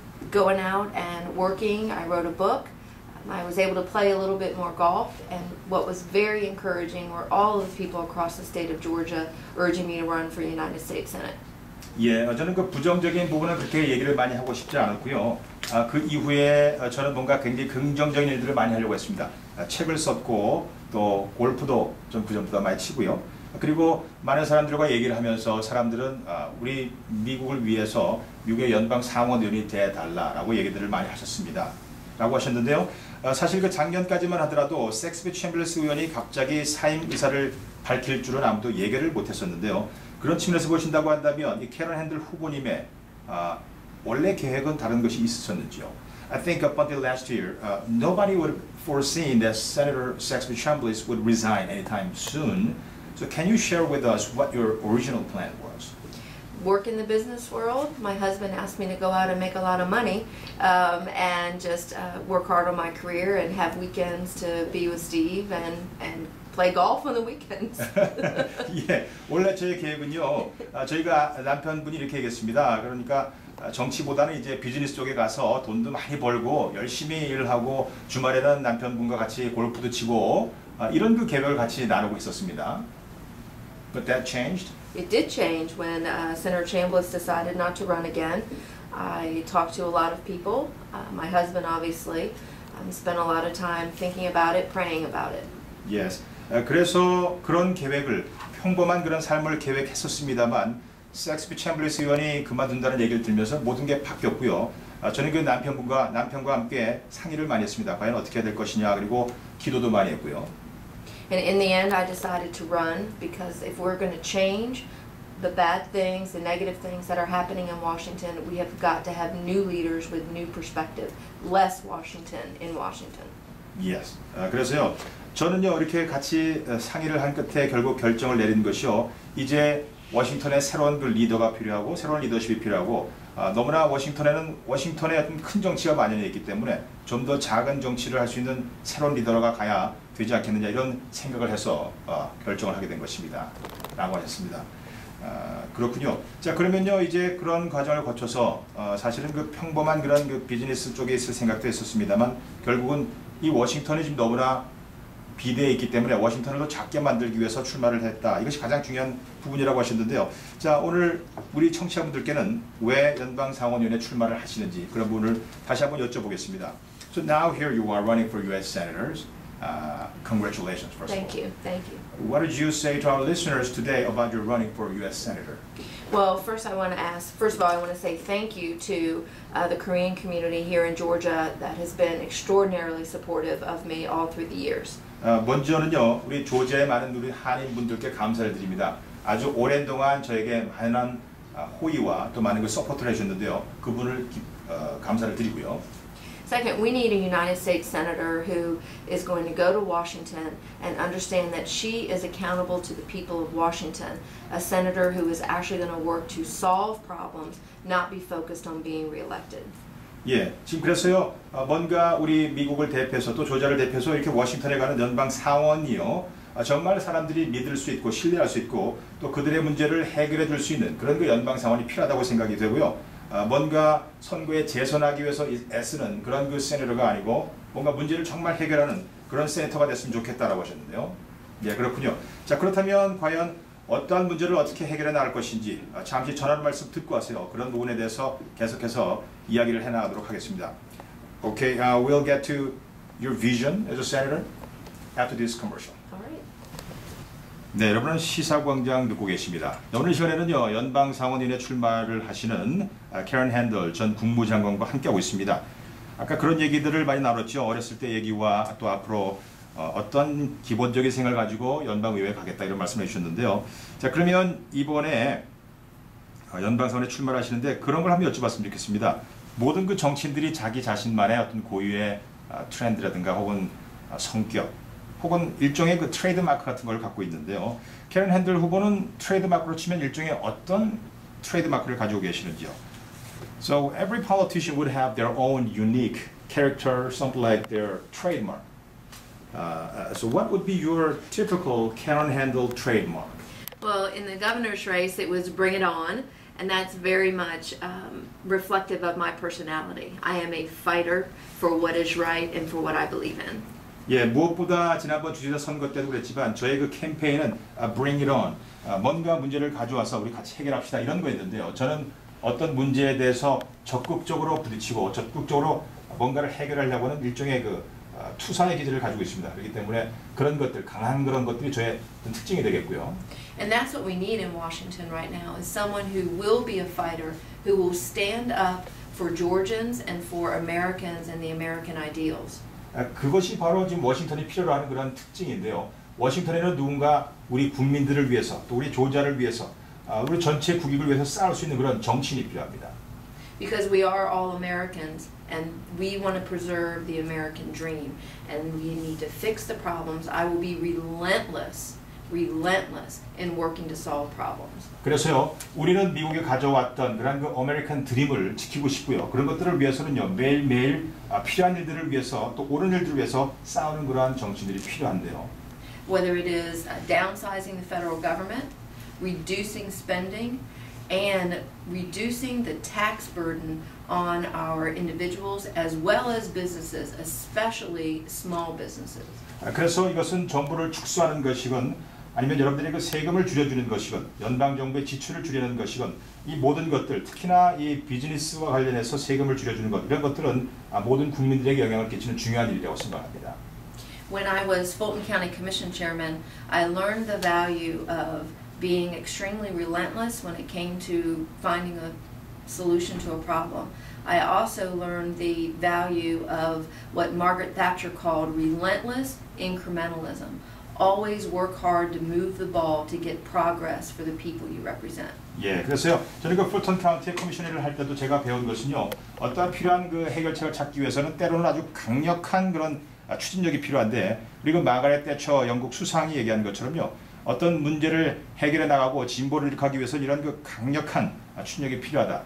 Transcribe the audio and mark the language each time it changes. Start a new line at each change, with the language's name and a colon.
English: Going out and working, I wrote a book. I was able to play a little bit more golf, and what was very encouraging were all of the people across the state of Georgia urging me to run for United States Senate.
Korean: 예, 저는 그 부정적인 부분은 그렇게 얘기를 많이 하고 싶지 않았고요. 그 이후에 저는 뭔가 굉장히 긍정적인 일들을 많이 하려고 했습니다. 책을 썼고 또 골프도 좀 그전보다 많이 치고요. 그리고 많은 사람들과 얘기를 하면서 사람들은 우리 미국을 위해서 미국의 연방 상원의원이 돼달라라고 얘기들을 많이 하셨습니다. 라고 하셨는데요. 사실 그 작년까지만 하더라도 섹스비 챔블러스 의원이 갑자기 사임 의사를 밝힐 줄은 아무도 얘기를 못했었는데요. 그런 측면에서 보신다고 한다면 이 캐런 핸들 후보님의 원래 계획은 다른 것이 있었는지요?
English: I think up until last year, nobody would have foreseen that Senator Saxby Chambliss would resign anytime soon. So can you share with us what your original plan was? Work in the business world. My husband asked me to go out and make a lot of money and just work hard on my career and have weekends to be with Steve and play golf on the weekends.
Korean: 예, 원래 저의 계획은요, 저희가 남편분이 이렇게 얘기했습니다. 그러니까 정치보다는 이제 비즈니스 쪽에 가서 돈도 많이 벌고 열심히 일하고 주말에는 남편분과 같이 골프도 치고 이런 그 계획을 같이 나누고 있었습니다.
English: But that changed. It did change when Senator Chambliss decided not to run again. I talked to a lot of people. My husband, obviously, spent a lot of time thinking about it, praying about it. Yes.
Korean: 그래서 그런 계획을 평범한 그런 삶을 계획했었습니다만 섹스피 챔블리스 의원이 그만둔다는 얘기를 들으면서 모든 게 바뀌었고요. 저는 그 남편과 함께 상의를 많이 했습니다. 과연 어떻게 해야 될 것이냐 그리고 기도도 많이 했고요.
English: And in the end, I decided to run because if we're going to change the bad things, the negative things that are happening in Washington, we have got to have new leaders with new perspective. Less Washington in Washington. Yes.
Korean: 그래서요. 저는요 이렇게 같이 상의를 한 끝에 결국 결정을 내린 것이요. 이제 워싱턴에 새로운 그 리더가 필요하고 새로운 리더십이 필요하고 너무나 워싱턴에 어떤 큰 정치가 만연해 있기 때문에 좀 더 작은 정치를 할 수 있는 새로운 리더가 가야 되지 않겠느냐 이런 생각을 해서 결정을 하게 된 것입니다. 라고 했습니다. 그렇군요. 자 그러면요 이제 그런 과정을 거쳐서 사실은 그 평범한 그런 그 비즈니스 쪽에 있을 생각도 했었습니다만 결국은 이 워싱턴이 지금 너무나 비대해 있기 때문에 워싱턴을 더 작게 만들기 위해서 출마를 했다. 이것이 가장 중요한 부분이라고 하셨는데요. 자 오늘 우리 청취자분들께는 왜 연방상원위원회 출마를 하시는지 그런 부분을 다시 한번 여쭤보겠습니다.
English: So now here you are running for U.S. senators. Congratulations first of all. Thank you, thank you. What did you say to our listeners today about your running for U.S. senator? Well, first of all, I want to say thank you to the Korean community here in Georgia that has been extraordinarily supportive of me all through the years.
Korean: 먼저는요, 우리 조지아의 많은 우리 한인 분들께 감사를 드립니다. 아주 오랜 동안 저에게 많은 호의와 또 많은 그 서포트를 해주셨는데요. 그분을 감사를 드리고요.
English: Second, we need a United States Senator who is going to go to Washington and understand that she is accountable to the people of Washington. A senator who is actually going to work to solve problems, not be focused on being reelected.
Korean: 예, 지금 그래서요, 뭔가 우리 미국을 대표해서 또 조지아를 대표해서 이렇게 워싱턴에 가는 연방 상원이요, 정말 사람들이 믿을 수 있고 신뢰할 수 있고 또 그들의 문제를 해결해 줄 수 있는 그런 그 연방 상원이 필요하다고 생각이 되고요. 뭔가 선거에 재선하기 위해서 애쓰는 그런 그 세네터가 아니고 뭔가 문제를 정말 해결하는 그런 세네터가 됐으면 좋겠다라고 하셨는데요. 예, 그렇군요. 자, 그렇다면 과연 어떠한 문제를 어떻게 해결해 나갈 것인지 잠시 전하는 말씀 듣고 하세요. 그런 부분에 대해서 계속해서 이야기를 해나가도록 하겠습니다.
English: Okay, we'll get to your vision as a senator after this commercial.
Korean: 네, 여러분은 시사광장 듣고 계십니다. 오늘 시간에는요, 연방상원위원회 출마를 하시는 캐런 핸들 전 국무장관과 함께하고 있습니다. 아까 그런 얘기들을 많이 나눴죠. 어렸을 때 얘기와 또 앞으로 어떤 기본적인 생각을 가지고 연방의회에 가겠다 이런 말씀을 해주셨는데요. 자, 그러면 이번에 연방상원에 출마를 하시는데 그런 걸 한번 여쭤봤으면 좋겠습니다. 모든 그 정치인들이 자기 자신만의 어떤 고유의 트렌드라든가 혹은 성격 혹은 일종의 그 트레이드마크 같은 걸 갖고 있는데요. 캐런 핸들 후보는 트레이드마크로 치면 일종의 어떤 트레이드마크를 가지고 계시는지요?
English: So every politician would have their own unique character, something like their trademark. So what would be your typical Karen Handel trademark? Well, in the governor's race, it was Bring It On, and that's very much reflective of my personality. I am a fighter for what is right and for what I believe in.
Korean: 예, 무엇보다 지난번 주지사 선거 때도 그랬지만 저의 그 캠페인은
English: Bring It On,
Korean: 뭔가 문제를 가져와서 우리 같이 해결합시다 이런 거였는데요. 저는 어떤 문제에 대해서 적극적으로 부딪히고 적극적으로 뭔가를 해결하려고 하는 일종의 그 투사의 기질을 가지고 있습니다. 그렇기 때문에 그런 것들, 강한 그런 것들이 저의 특징이 되겠고요.
English: And that's what we need in Washington right now is someone who will be a fighter, who will stand up for Georgians and for Americans and the American ideals.
Korean: 그것이 바로 지금 워싱턴이 필요로 하는 그런 특징인데요. 워싱턴에는 누군가 우리 국민들을 위해서 또 우리 조지아를 위해서 우리 전체 국익을 위해서 싸울 수 있는 그런 정치인이 필요합니다.
English: Because we are all Americans and we want to preserve the American dream and we need to fix the problems. I will be relentless in working to solve problems.
Korean: 그래서요, 우리는 미국에 가져왔던 그런 그 아메리칸 드림을 지키고 싶고요. 그런 것들을 위해서는요, 매일매일 필요한 일들을 위해서 또 옳은 일들을 위해서 싸우는 그러한 정치인들이 필요한데요.
English: Whether it is downsizing the federal government, reducing spending, and reducing the tax burden on our individuals as well as businesses, especially small businesses.
Korean: 그래서 이것은 정부를 축소하는 것이건 아니면 여러분들이 그 세금을 줄여주는 것이건 연방정부의 지출을 줄이는 것이건 이 모든 것들 특히나 이 비즈니스와 관련해서 세금을 줄여주는 것 이런 것들은 모든 국민들에게 영향을 끼치는 중요한 일이라고 생각합니다.
English: When I was Fulton County Commission Chairman, I learned the value of being extremely relentless when it came to finding a solution to a problem. I also learned the value of what Margaret Thatcher called relentless incrementalism. Always work hard to move the ball to get progress for the people you represent.
Korean: 예, 그래서요. 저는 그 풀턴 카운티 커미셔너를 할 때도 제가 배운 것은요. 어떠한 필요한 그 해결책을 찾기 위해서는 때로는 아주 강력한 그런 추진력이 필요한데, 그리고 마가렛 대처 영국 수상이 얘기한 것처럼요. 어떤 문제를 해결해 나가고 진보를 일으키기 위해서는 이런 그 강력한 추진력이 필요하다.